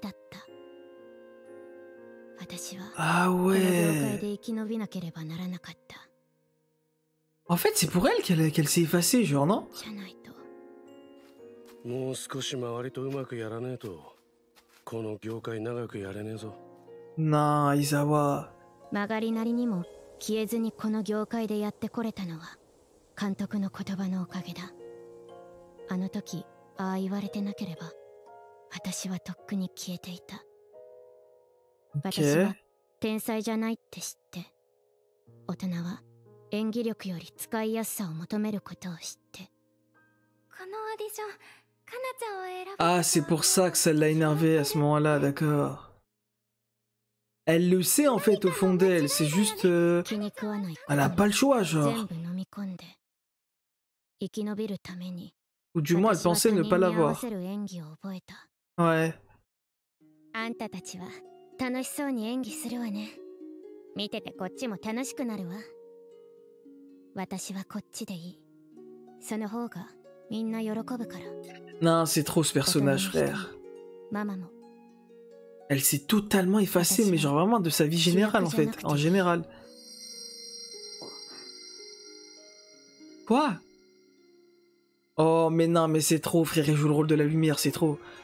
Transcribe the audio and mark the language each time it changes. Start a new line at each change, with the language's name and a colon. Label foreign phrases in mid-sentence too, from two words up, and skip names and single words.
French: Ah ouais. En fait, c'est pour elle qu'elle s'est effacée, genre, non? Non, Izawa.
Japanese: 曲がりなりにも消えずにこの業界でやってこれたのは監督の言葉のおかげだ。あの時ああ言われてなければ私はとっくに消えていた。私は天才じゃないって知って、大人は演技力より使いやすさを求めることを知って。このオーディション、カナちゃんを選ぶ。
French: Ah, c'est pour ça que ça l'a énervé à ce moment-là, d'accord. Elle le sait en fait au fond d'elle, c'est juste... elle a pas le choix, genre. Ou du moins, elle pensait ne pas l'avoir. Ouais.
Japanese: あんたたちは楽しそうに演技するわね。見ててこっちも楽しくなるわ。私はこっちでいい。その方がみんな喜ぶから。
French: Non, c'est trop ce personnage, frère. Elle s'est totalement effacée, mais genre vraiment de sa vie générale en fait, en général. Quoi? Oh mais non, mais c'est trop, frère, il joue le rôle de la lumière, c'est trop.